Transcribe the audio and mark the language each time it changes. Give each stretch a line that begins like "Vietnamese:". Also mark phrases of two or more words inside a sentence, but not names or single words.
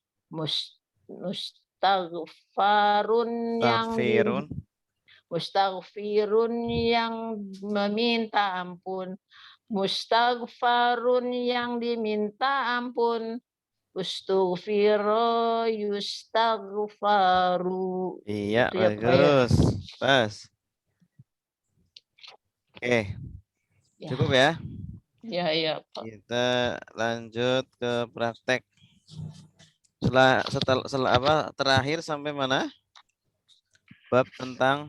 Indonesian: Mustaghfirun yang meminta ampun. Mustaghfarun yang diminta ampun.
Arabic: استغفر يستغفر.
Indonesian: Iya, bagus. Pas. Oke. Cukup ya? Iya, Pak. Kita lanjut ke praktek. Setelah apa? Terakhir sampai mana? Bab tentang